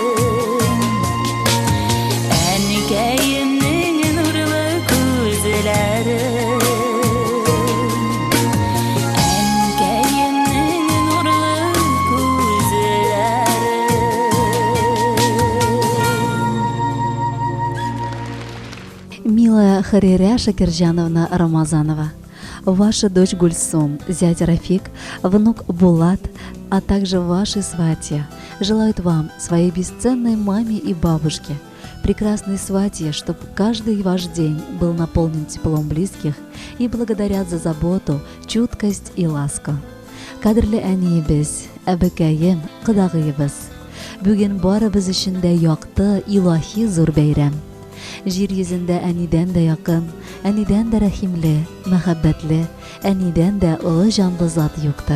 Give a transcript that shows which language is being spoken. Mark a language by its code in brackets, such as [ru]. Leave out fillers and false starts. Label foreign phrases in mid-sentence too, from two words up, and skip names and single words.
[tt] әнкәемнең нурлы күзләрен, әнкәемнең нурлы күзләрен. [ru] Милая Хариря Шакирджановна Рамазанова, ваша дочь Гульсум, зять Рафик, внук Булат, а также ваши сватья желают вам, своей бесценной маме и бабушке, прекрасной сватье, чтобы каждый ваш день был наполнен теплом близких, и благодарят за заботу, чуткость и ласку. [tt] Кадрлы әниебез, әбекәем, кыдагыебыз, бүген барыбыз өчен дә якты, илаһи зур бәйрәм. Җир йөзендә әнидән дә якын, әнидән дә рәхимле, мәхәббәтле, әнидән дә олы җанлы зат юктыр.